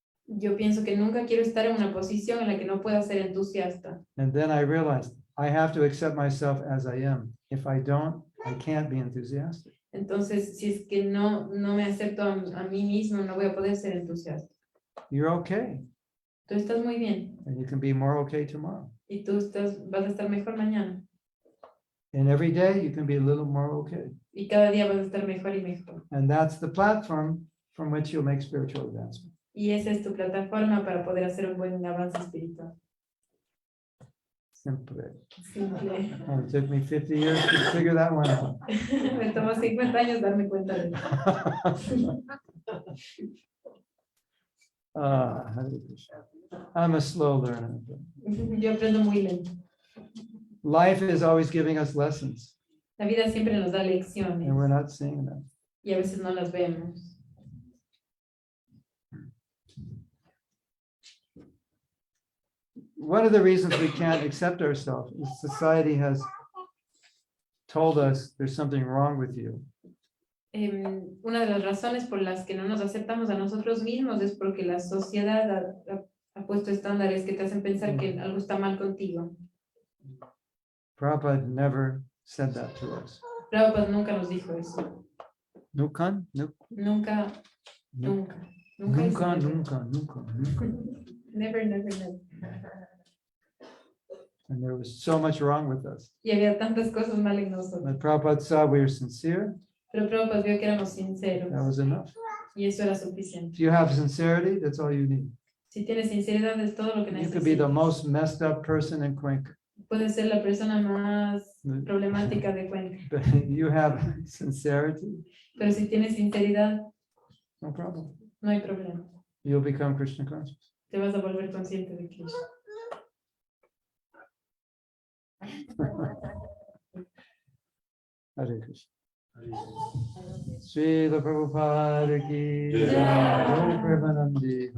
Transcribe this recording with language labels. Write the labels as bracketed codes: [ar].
[es] yo pienso que nunca quiero estar en una posición en la que no pueda ser entusiasta. [en] And then I realized I have to accept myself as I am. If I don't, I can't be enthusiastic. [es] Entonces, si es que no me acepto a mí mismo, no voy a poder ser entusiasta. [en] You're okay, [es] Tú estás muy bien [en] and you can be more okay tomorrow. [es] y tú vas a estar mejor mañana. [en] And every day you can be a little more okay. [es] Y cada día vas a estar mejor y mejor. [en] And that's the platform from which you'll make spiritual advancement. [es] Y esa es tu plataforma para poder hacer un buen avance espiritual. [en] Simple. [es] Simple. [en] And it took me 50 years to figure that one out. [es] Me tomó 50 años darme cuenta de eso. [en] Hare Krishna. I'm a slow learner. [es] Yo aprendo muy lento. [en] Life is always giving us lessons, [es] La vida siempre nos da lecciones [en] and we're not seeing them. [es] y a veces no las vemos. [en] One of the reasons we can't accept ourselves is society has told us there's something wrong with you. [es] Una de las razones por las que no nos aceptamos a nosotros mismos es porque la sociedad ha puesto estándares que te hacen pensar que algo está mal contigo. [en] Prabhupada never said that to us. [es] Prabhupada nunca nos dijo eso. Nunca, Nunca, nunca. Nunca, es nunca, [en] never. [es] nunca, nunca, nunca. [en] Never, never, never. And there was so much wrong with us. [es] Y había tantas cosas mal en nosotros. [en] But Prabhupada saw we were sincere. [es] Pero Prabhupada vio que éramos sinceros. [en] That was enough. [es] Y eso era suficiente. [en] If you have sincerity, that's all you need. [es] Si tienes sinceridad es todo lo que [en] You could be the [es] necesitas. [en] most messed up person in Cuenca. [es] Puedes ser la persona más problemática de Cuenca. [en] But you have sincerity, [es] Pero si tienes sinceridad, [en] no problem. [es] no hay problema. [en] You'll become Krishna conscious. [es] Te vas a volver consciente de Krishna. [sa] Hare Krishna. Srila Prabhupada ki Jai. Jai. Premanandi.